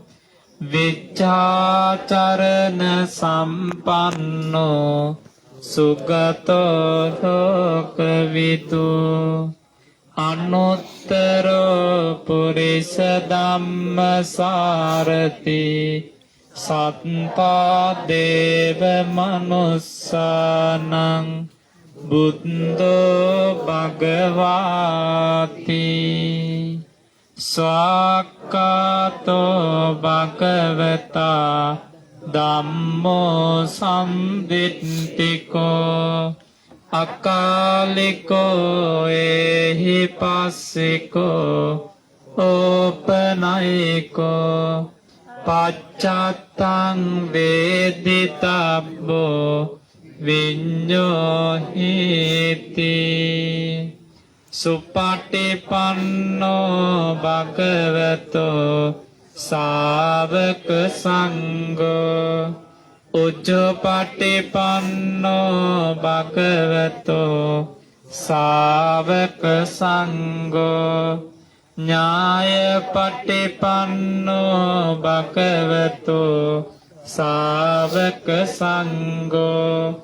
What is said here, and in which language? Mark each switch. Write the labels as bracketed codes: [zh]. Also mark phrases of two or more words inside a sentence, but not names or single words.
[pi] විච්ඡාචරණ සම්පන්නෝ සුගතෝ ලෝකවිදු අනුත්තරෝ පුරිස ධම්මසාරති සත්තා දේව මනුස්සානං බුද්ධෝ භගවාති ස්වාක්ඛාතෝ භගවතා ධම්මෝ සම්දිට්ඨිකෝ අකාලිකෝ එහි පස්සිකෝ ඕපනයිකෝ පච්චත්තං වේදිතබ්බෝ විඤ්ඤෝ හේති සුපටිපන්නෝ භගවතෝ ශාවක සංඝෝ උජ්ජපටිපන්නෝ භගවතෝ ශාවක සංඝෝ ඥායපටිපන්නෝ භගවතෝ ශාවක සංඝෝ